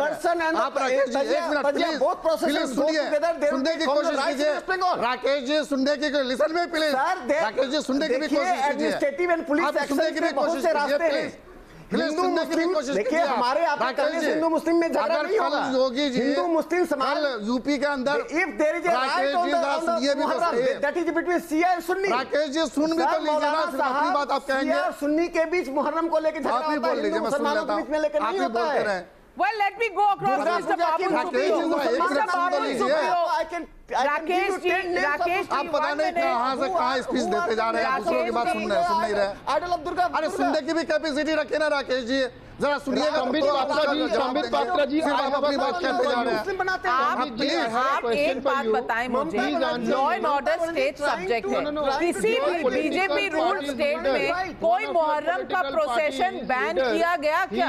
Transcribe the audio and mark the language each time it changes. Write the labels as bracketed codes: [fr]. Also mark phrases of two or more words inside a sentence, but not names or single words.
[hi] आप राकेश जी एक मिनट प्लीज सुनिए, सुनने की कोशिश कीजिए। राकेश जी सुनने की, [en] listen ma'am please, [hi] राकेश जी सुनने की भी कोशिश कीजिए, आप सुनने की भी कोशिश कीजिए प्लीज, सुनने की भी कोशिश कीजिए। हमारे हिंदू मुस्लिम में झगड़ा नहीं होगा। योगी जी हिंदू मुस्लिम समाज यूपी के अंदर, [en] If there is a right on the that is between Shia and Sunni. [hi] राकेश जी सुन भी तो लीजिए ना, सिर्फ अपनी बात आप कहेंगे। शिया सुन्नी के बीच मुहर्रम को लेकर झगड़ा होता है, बोल लीजिए, मैं सुन लेता हूं, आप ही बोलते रहे। [en] Well, let me go across Mr. Babul Supriyo. Mr. Babul Supriyo. [hi] राकेश जी, आप पता नहीं कहाँ से कहाँ स्पीच देते जा रहे हैं, दूसरों की बात सुन नहीं रहे। अरे सुनने की भी कैपेसिटी रखे ना राकेश जी, जरा सुनिएगा। संबित पात्रा जी आप अपनी बात कहते जा रहे हैं। आप एक बात बताएं मुझे, [en] law and order state subject [hi] है, किसी भी [en] BJP rule state [hi] में कोई मुहर्रम का प्रोसेशन बैन किया गया क्या?